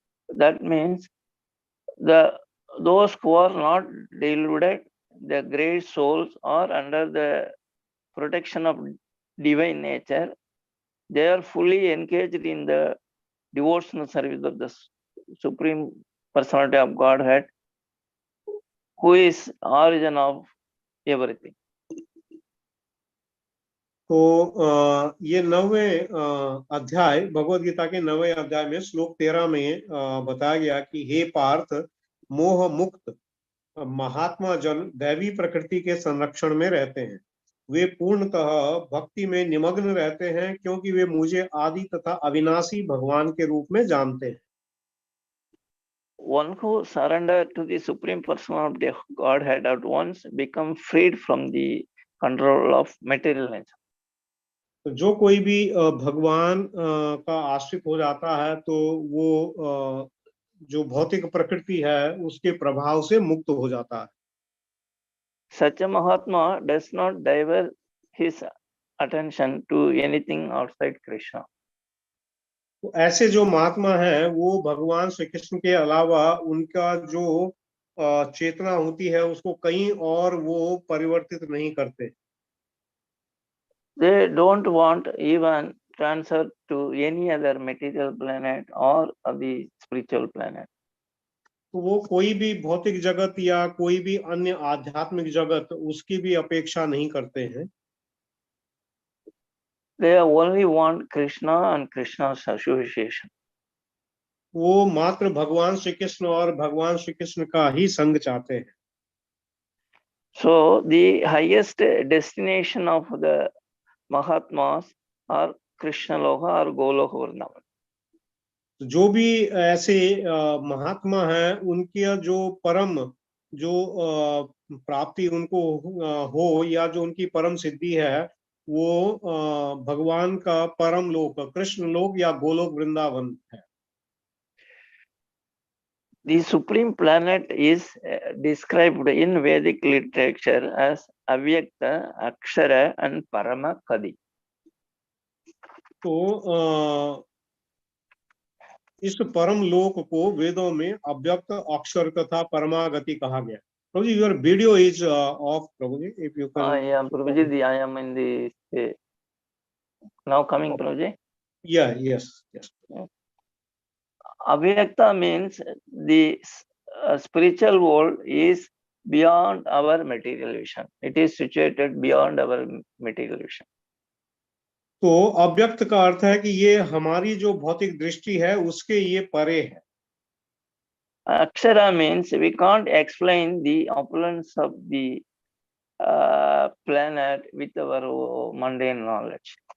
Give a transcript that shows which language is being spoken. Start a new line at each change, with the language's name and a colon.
English: That means those who are not deluded, the great souls are under the protection of divine nature. They are fully engaged in the devotional service of the Supreme Personality of Godhead, who is origin of everything.
Hindi: तो ये 9वें अध्याय, भगवद गीता के 9वें अध्याय में श्लोक 13 में बताया गया कि हे पार्थ, मोह मुक्त महात्मा जन दैवी प्रकृति के संरक्षण में रहते हैं। वे पूर्णतः भक्ति में निमग्न रहते हैं, क्योंकि वे मुझे आदि तथा अविनाशी भगवान के रूप में जानते हैं।
English: One who surrender to the Supreme Personality of Godhead at once become freed from the control of material nature.
Hindi: तो जो कोई भी भगवान का आश्रित हो जाता है, तो वो जो भौतिक प्रकृति है उसके प्रभाव से मुक्त हो जाता है।
English: Such a Mahatma does not divert his attention to anything outside Krishna.
Hindi: तो ऐसे जो महात्मा है वो भगवान श्री कृष्ण के अलावा उनका जो चेतना होती है उसको कहीं और वो परिवर्तित नहीं करते।
English: They don't want even transfer to any other material planet or the spiritual planet.
Hindi: तो वो कोई भी भौतिक जगत या कोई भी अन्य आध्यात्मिक जगत उसकी भी अपेक्षा नहीं करते हैं।
English: They only want Krishna and Krishna's association.
Hindi: वो मात्र भगवान श्री कृष्ण और भगवान श्री कृष्ण का ही संग चाहते हैं।
English: So the highest destination of the Mahatmas are Krishna Loka or Goloka Vrindavan.
Hindi: जो भी ऐसे महात्मा हैं, उनकी जो परम जो प्राप्ति उनको हो या जो उनकी परम सिद्धि है, वो भगवान का परम लोक कृष्ण लोक या गोलोक वृंदावन है।
English: The supreme planet is described in Vedic literature as Avyakta, Akshara and Parama Kadi.
Hindi: तो इस परम लोक को वेदों में अव्यक्त, अक्षर तथा परमागति कहा गया।
English: Prabhuji, your video is off, Prabhuji, if you can. Yeah, Prabhuji, I am in the now coming, Prabhuji. Yeah, yes. Avyakta means the spiritual world is beyond our material vision. It is situated beyond our material vision.
Hindi: तो अव्यक्त का अर्थ है कि ये हमारी जो भौतिक दृष्टि है उसके ये परे है।
English: Akshara means we can't explain the opulence of the planet with our mundane knowledge.